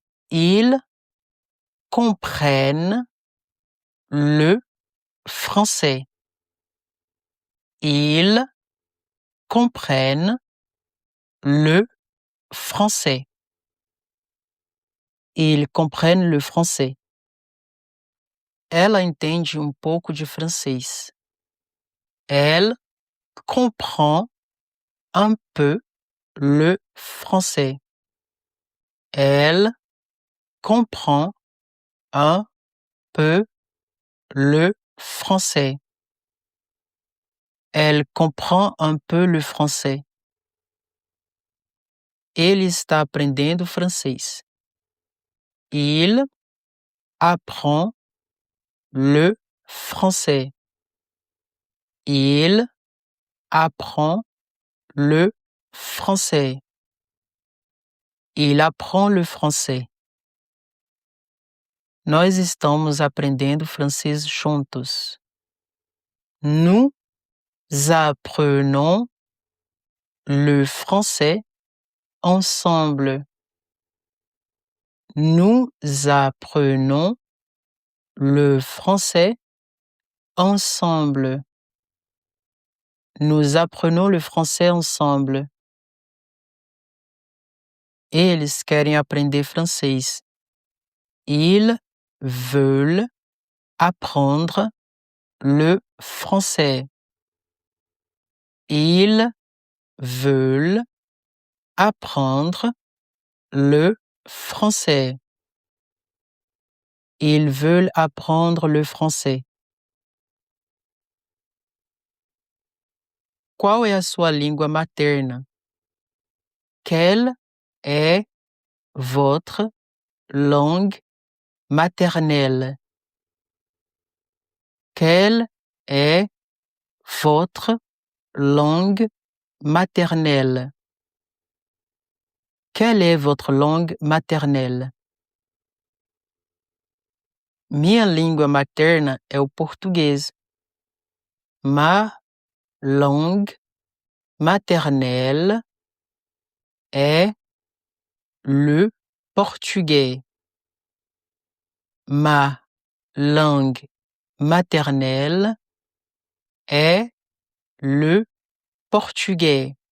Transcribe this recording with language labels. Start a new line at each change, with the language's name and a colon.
French: Ils comprennent le français. Ils comprennent le français. Ils comprennent le français.
Portuguese: Ela entende pouco de francês.
French: Elle comprend un peu le français. Elle comprend un peu le français. Elle comprend un peu le français.
Portuguese: Ele está aprendendo francês.
French: Il apprend le français. Il apprend le français. Il apprend le français.
Portuguese: Nós estamos aprendendo francês juntos.
French: Nous apprenons le français ensemble. Nous apprenons le français ensemble. Nous apprenons le français ensemble.
Portuguese: Eles querem aprender francês.
French: Ils veulent apprendre le français. Ils veulent apprendre le français. Ils veulent apprendre le français.
Portuguese: Qual é a sua língua materna?
French: Quelle est votre langue maternelle? Quelle est votre langue maternelle? Quelle est votre langue maternelle?
Portuguese: Minha língua materna é o português.
French: Ma langue maternelle est le portugais. Ma langue maternelle est le portugais.